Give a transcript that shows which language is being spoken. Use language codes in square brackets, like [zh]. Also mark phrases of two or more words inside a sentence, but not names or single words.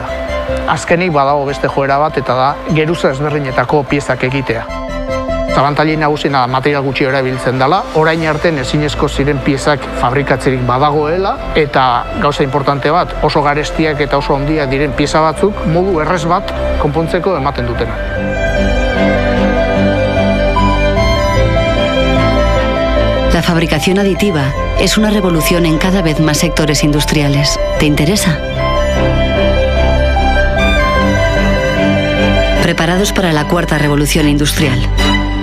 [eu] Azkenik badago beste joera bat eta da geruza ezberdinetako piezak egitea. Abantaili nagusiena material gutxi erabiltzen dela, orain artean ezinezko ziren piezak fabrikatzerik badagoela, eta gauza importante bat, oso garestiak eta oso handiak diren pieza batzuk, modu errez bat konpontzeko ematen dutena. [es] La fabricación aditiva es una revolución en cada vez más sectores industriales. ¿Te interesa? Preparados para la 4ª revolución industrial.